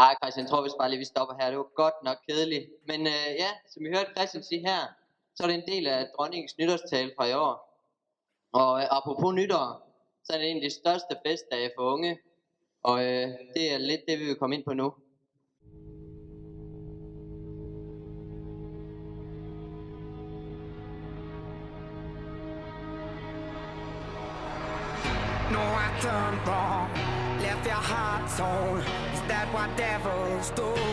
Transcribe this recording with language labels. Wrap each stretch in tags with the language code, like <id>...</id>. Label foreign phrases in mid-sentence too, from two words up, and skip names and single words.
<da>Ej, Christian, jeg tror vist bare lige, vi stopper her. Det var godt nok kedeligt. Men ja, som vi hørte Christian sige her, så er det en del af dronningens nytårstale fra i år. Og apropos nytår, så er det en af de største festdage for unge. Og det er lidt det, vi vil komme ind på nu.</da> <en>No, I done wrong, left your heart torn. Is that what devils do?</en>